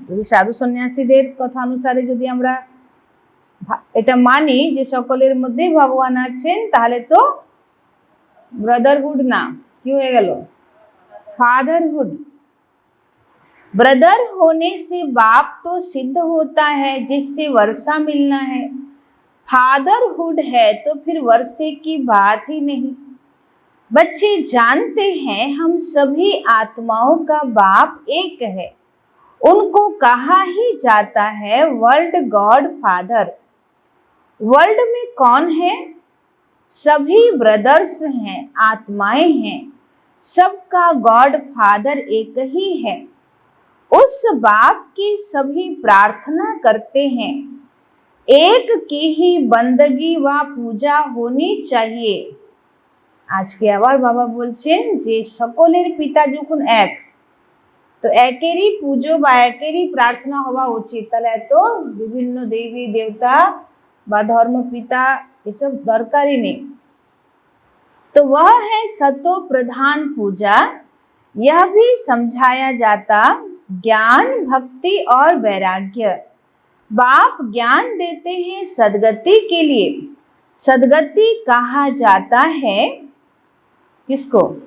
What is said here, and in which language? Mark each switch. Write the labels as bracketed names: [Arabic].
[Bangla] साधु सन्यासीদের কথা অনুসারে যদি আমরা এটা মানি যে সকলের মধ্যেই ভগবান আছেন, তাহলে তো ব্রাদারহুড না, কি হয়ে গেল? [English] Fatherhood. [Hindi] ब्रदर होने से बाप तो सिद्ध होता है जिससे वर्षा मिलना है। फादरहुड है तो फिर वर्षे की बात ही नहीं। बच्चे जानते हैं हम सभी आत्माओं का बाप एक है। उनको कहा ही जाता है वर्ल्ड गॉड फादर। वर्ल्ड में कौन है? सभी ब्रदर्स हैं, आत्माएं हैं। सबका गॉड फादर एक ही है। उस बाप की सभी प्रार्थना करते हैं। एक की ही बंदगी व पूजा होनी चाहिए। आज के [Bangla] आबार बाबा बोलছেন যে সকলের পিতা যখন এক, তো একেরই পুজো বা একেরই প্রার্থনা হওয়া উচিত। তাহলে এত বিভিন্ন দেবী দেবতা বা ধর্মপিতা এসব দরকারই নেই। [Hindi] तो वह है सतो प्रधान पूजा। यह भी समझाया जाता ज्ञान भक्ति और वैराग्य। बाप ज्ञान देते हैं सदगति के लिए। सदगति कहा जाता है किसको?